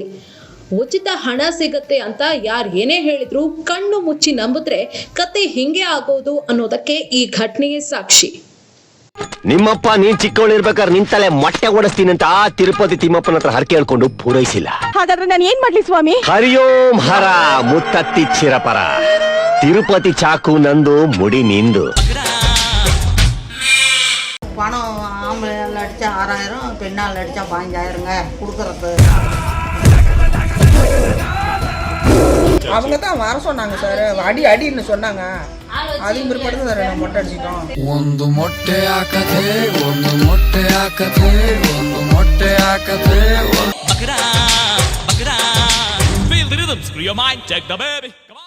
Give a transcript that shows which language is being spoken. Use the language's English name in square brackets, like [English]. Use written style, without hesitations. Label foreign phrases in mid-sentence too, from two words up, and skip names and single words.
[Kannada] ಉಚಿತ ಹಣ ಸಿಗತ್ತೆ ಅಂತ ಯಾರು ಏನೇ ಹೇಳಿದ್ರು ಕಣ್ಣು ಮುಚ್ಚಿ ನಂಬಿದ್ರೆ ಕತೆ ಹಿಂಗೆ ಆಗೋದು ಅನ್ನೋದಕ್ಕೆ ಈ ಘಟನೆಯೇ ಸಾಕ್ಷಿ. ನಿಮ್ಮಪ್ಪ ನೀನ್ ಚಿಕ್ಕವಳಿರ್ಬೇಕಾದ್ರೆ ನಿನ್ ತಲೆ ಮೊಟ್ಟೆ ಓಡಿಸ್ತೀನಿ ಅಂತ ಆ ತಿರುಪತಿ ತಿಮ್ಮಪ್ಪನ ಹತ್ರ ಹರಕೆ ಹೇಳ್ಕೊಂಡು ಪೂರೈಸಿಲ್ಲ. ಹಾಗಾದ್ರೆ ನಾನು ಏನ್ ಮಾಡ್ಲಿ ಸ್ವಾಮಿ? ಹರಿಯೋಂ ಹರ ಮುತ್ತತ್ತಿ ಚಿರಪರ. ತಿರುಪತಿ ಚಾಕು ನಂದು, ಮುಡಿ ನಿಂದು. [Tamil] பணம் ஆம்பளையால் அடித்தா 6000, பெண்ணால் அடித்தா 15,000ங்க கொடுக்குறது. அவங்க தான் வர சொன்னாங்க சார், அடின்னு சொன்னாங்க. அதுக்கு பிற்பாடு சார் நம்ம மொட்டை அடிச்சிட்டோம். [Kannada] ಒಂದು ಮೊಟ್ಟೆ ಹಾಕತೆ ಒಂದು ಮೊಟ್ಟೆ ಹಾಕತೆ ಒಂದು ಮೊಟ್ಟೆ ಹಾಕತೆ ಬಗ್ರಾ ಬಗ್ರಾ [English] feel the rhythm rhythm, screw your mind, check the baby.